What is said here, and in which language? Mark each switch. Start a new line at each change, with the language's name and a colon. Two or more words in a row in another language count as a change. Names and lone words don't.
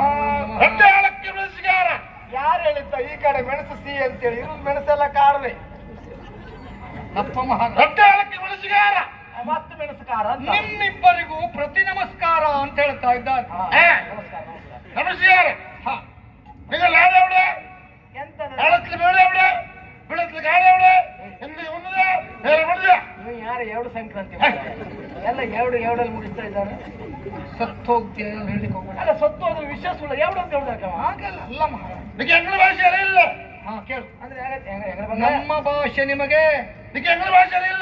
Kannada: ಹೆಡ್ಡಾಳಕ್ಕೆ ಬೆಳೆಸಿಗಾರ. ಯಾರು ಹೇಳಿದ್ದ ಈ ಕಡೆ ಮೆಣಸು ಸಿಹಿ ಅಂತೇಳಿ? ಇರೋದು ಮೆಣಸೆಲ್ಲ ಕಾರವೇ. ಅಪ್ಪ ಮಹಾರಾಜ ಹೆಡ್ಡಾಳಕ್ಕೆ ಬೆಳೆಸಿಗಾರ ಮತ್ತೆ ಮೆಣಸು ಕಾರ ಅಂತ. ನಿಮ್ಮಿಬ್ಬರಿಗೂ ಪ್ರತಿ ನಮಸ್ಕಾರ ಅಂತ ಹೇಳ್ತಾ ಇದ್ದಾರೆ. ನಮಸ್ಕಾರ ನಮಸ್ಕಾರ. ನಮಸ್ಕಾರ.
Malayalam: നിങ്ങൾ ആരെവിടെ?
Kannada: ಎಂತ
Malayalam: ആളത്തിൽ വീട് എവിടെ? വീടത്തിൽ കാട് എവിടെ? എന്ത് ഒന്നത് നേരെ ಬಿಡಿದ.
Kannada: ನೀವು ಯಾರು ಎರಡು ಸಂಕ್ರಾಂತಿ ಎಲ್ಲ ಎರಡಲ್ಲಿ ಮುಗಿಸ್ತಾ ಇದ್ದಾರೆ. ಸತ್ತೋಗ್ತಿ ಹೇಳಿಕ್ಕೆ ಹೋಗ್ಬೇಡ. ಅಲ್ಲ ಸತ್ತು ಅದ್ರ ವಿಷಯ ಸುಳ್ಳು. ಎರಡು ಅಂತ ಹೇಳ್ದಾಕವ ಹಾಗಲ್ಲ. ಅಲ್ಲ ಮಹಾರಾಜ, ನಿಮಗೆ ಎಂಗ್ಳ ಭಾಷೆ ಅರಿಯಿಲ್ಲ. ಹಾ ಕೇಳು. ಅಂದ್ರೆ ನಮ್ಮ ಭಾಷೆ ನಿಮಗೆ, ನಿಮಗೆ ಎಂಗ್ಳ ಭಾಷೆ ಅರಿಯಿಲ್ಲ.